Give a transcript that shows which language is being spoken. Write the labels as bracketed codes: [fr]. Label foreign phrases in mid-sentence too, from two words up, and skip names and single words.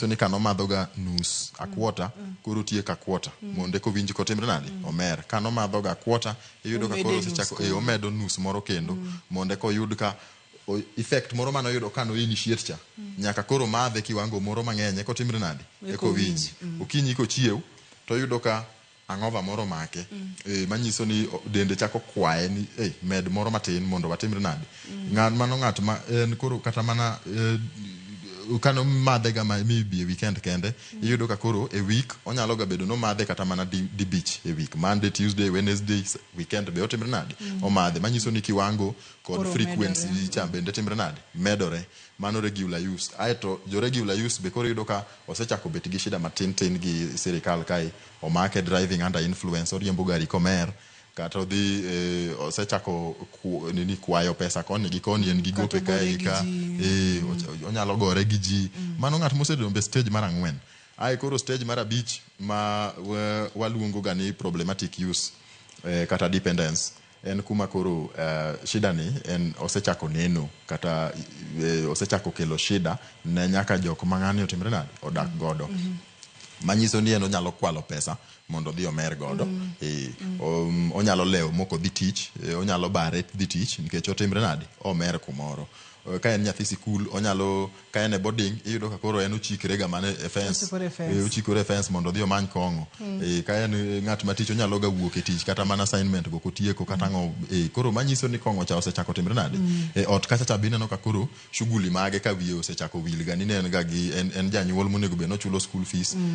[luo] ni kano madho ga nus [en] a quarter [luo] koro tie ka quarter monde ko winji kotimre nadi omer kano madho ga quarter iyudo ka koro osechako omedo nus moro kendo monde ko yud ka effect moro mano yudo kano initiate cha nyaka koro madhe kiwango moro mang'eny ko timre nadi eko winji okinyi ko chiew to yudo ka ang'ova moro make manyiso ni dende chako kwaye ni med moro matin mondo watimre nadi ng'at ma en koro kata mana kano madhe ga [en] maybe weekend [luo] kende iyudo ka koro e week onyalo ga bedo no madhe kata mana di beach e week [en] Monday Tuesday Wednesday weekend [luo] be otimre nadi o madhe manyiso ni kiwango kod frequency cha bende timre nadi medore mano [en] regular use [luo] aeto jo [en] regular use [luo] be koro yudo ka osechako bet gi shida matin gi sirikal kai o make [en] driving under influence [luo] oriembo gari komer kata odhi osechako nini kwayo pesa koni gi koni en gi gope kae ka onyalo gore gi ji mano ng'at mosedombe stage mar 4 ai koro stage mar 5 ma waluongo ga ni [en] problematic use [luo] kata dependence en kuma koro shida ni en osechako neno kata osechako kelo shida ne nyaka jok mang'ani otimre nadi odak godo manyiso ni en onyalo kwalo pesa mondo dhi omer godo onyalo lewo moko dhi tich onyalo bare dhi tich nikech otimre nadi omer kumoro ka en nyathi sikul onyalo ka en e boarding iyudo ka koro en ochikre ga mane e fence ochikore fence mondo dhi omany kong'o ka en ng'at matich onyalo ga wuok e tich kata mana assignment go kotieko kata ng'o koro manyiso ni kong'o cha osechako timre nadi ot kacha cha bineno ka koro shughuli mage ka wiye osechako wil ga ni en ga gi en janyuol monego be no chulo [en] school fees